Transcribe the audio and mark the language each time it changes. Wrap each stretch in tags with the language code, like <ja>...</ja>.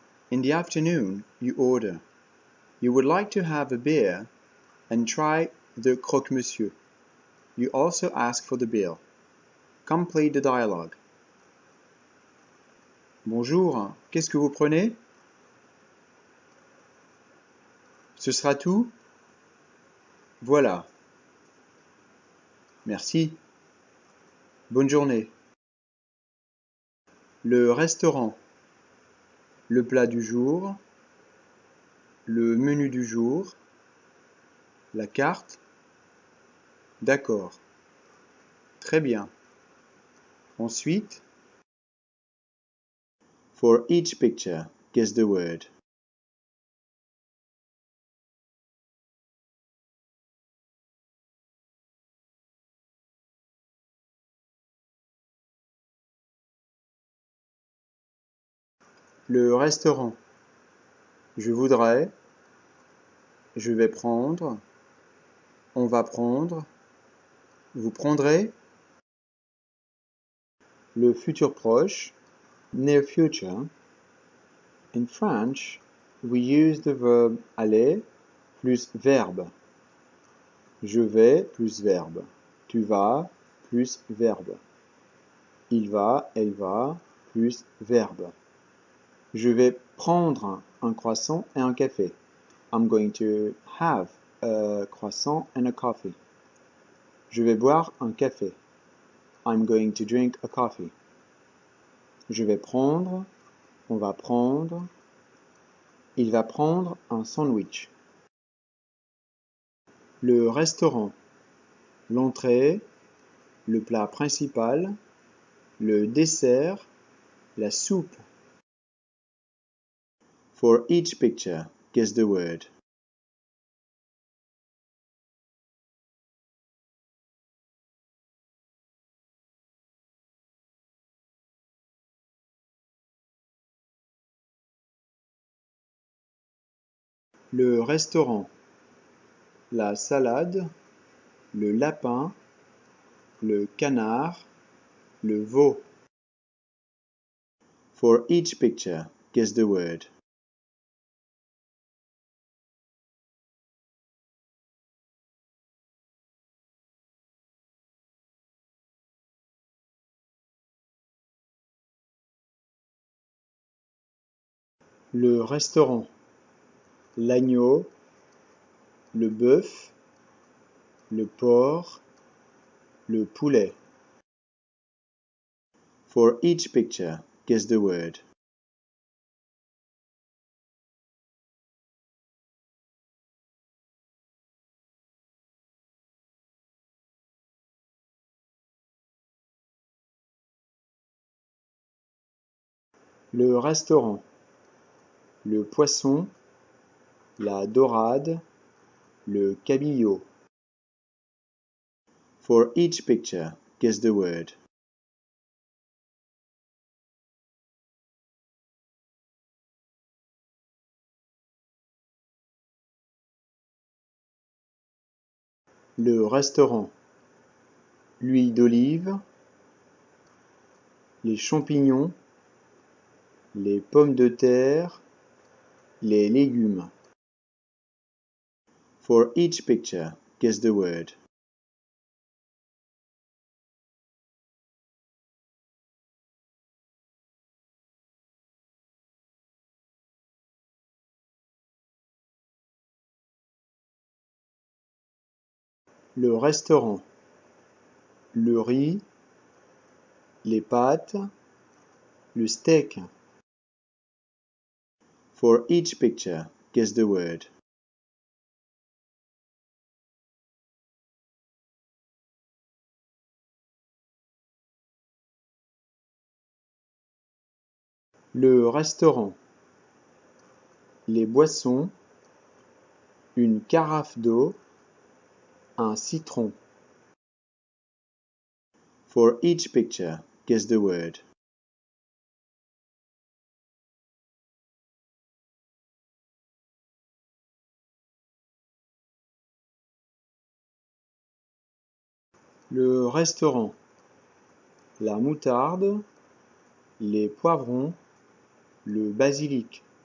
<en>In the afternoon, you order. You would like to have a beer and try the croque-monsieur. You also ask for the bill. Complete the dialogue.</en> <fr>Bonjour, qu'est-ce que vous prenez? Ce sera tout? Voilà. Merci. Bonne journée. Le restaurant. Le plat du jour. Le menu du jour. La carte. D'accord. Très bien. Ensuite,</fr> <en>for each picture, guess the word.</en> <fr>Le restaurant. Je voudrais. Je vais prendre. On va prendre. Vous prendrez. Le futur proche,</fr> <en>near future. In French, we use the verb aller plus verbe.</en> <fr>Je vais plus verbe. Tu vas plus verbe. Il va, elle va plus verbe. Je vais prendre un croissant et un café.</fr> <en>I'm going to have a croissant and a coffee.</en> <fr>Je vais boire un café.</fr> <en>I'm going to drink a coffee.</en> <fr>Je vais prendre, on va prendre, il va prendre un sandwich. Le restaurant, l'entrée, le plat principal, le dessert, la soupe.</fr> <en>For each picture, guess the word.</en> <fr>Le restaurant, la salade, le lapin, le canard, le veau.</fr> <en>For each picture, guess the word.</en> <fr>Le restaurant, l'agneau, le bœuf, le porc, le poulet.</fr> <en>For each picture, guess the word.</en> <fr>Le restaurant, le poisson, la dorade, le cabillaud.</fr> <en>For each picture, guess the word.</en> <fr>Le restaurant, l'huile d'olive, les champignons, les pommes de terre, les légumes.</fr> <en>For each picture, guess the word.</en> <fr>Le restaurant, le riz, les pâtes, le steak.</fr> <en>For each picture, guess the word.</en> <fr>Le restaurant, les boissons, une carafe d'eau, un citron.</fr> <en>For each picture, guess the word.</en> <fr>Le restaurant, la moutarde, les poivrons, le basilic.</fr>